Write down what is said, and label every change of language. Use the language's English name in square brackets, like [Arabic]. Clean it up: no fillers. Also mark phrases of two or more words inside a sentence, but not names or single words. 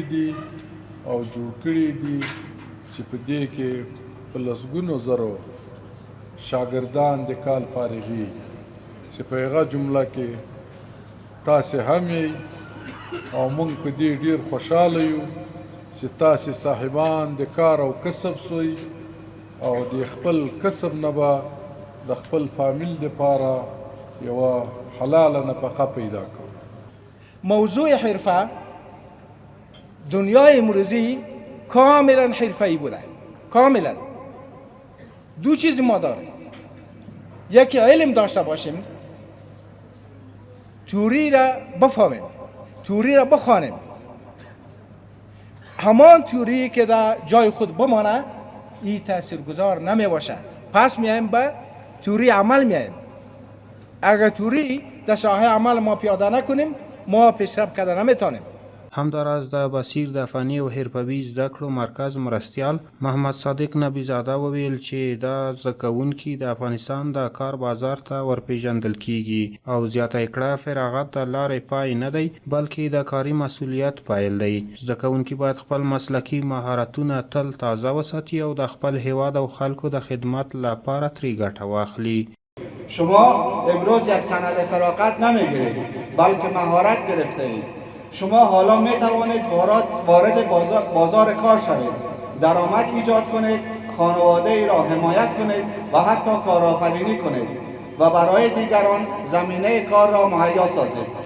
[Pashto] دي او جوړ کړي دي چې په دې کې په لسګونو زرو شاګردان د کال فارغي چې په هغه جمله کې تاسې هم یې او موږ په دې ډېر خوشحاله یو چې تاسې صاحبان د کار او کسب سوی او د خپل کسب نه به د خپل فامیل دپاره یوه حلاله نفقه پیدا کوي. [Persian] موضوع حرفه دنیای امروزی کاملا حرفه‌ای بوده. کاملا دو چیز ما داریم، یکی علم داشته باشیم، توری را بفهمیم، توری را بخوانیم، همان توری که در جای خود بمانه این تاثیرگذار نمی باشه. پس میایم به توری عمل میایم. اگر توری در ساحه عمل ما پیاده نکنیم ما پیشرفت کردن نمیتونیم. [Pashto] همداراز د بصیر د فني او حرفوي زده کړو مرکز مرستیال محمد صادق نبی زاده وویل چې دا زده کوونکي د افغانستان د کار بازار ته ورپېژندل کیږي او زیاته کړه فراغت د لارې پای نه دی بلکې د کاري مسؤلیت پیل دی. زده کوونکي باید خپل مسلکي مهارتونه تل تازه وساتي او د خپل هیواد او خلکو د خدمت لپاره ترې ګټه واخلي. [Persian] شما امروز یک سند فراغت نمیگیرید بلکه مهارت گرفته اید. شما حالا می توانید وارد بازار کار شوید، درآمد ایجاد کنید، خانواده ای را حمایت کنید و حتی کارآفرینی کنید و برای دیگران زمینه کار را مهیا سازید.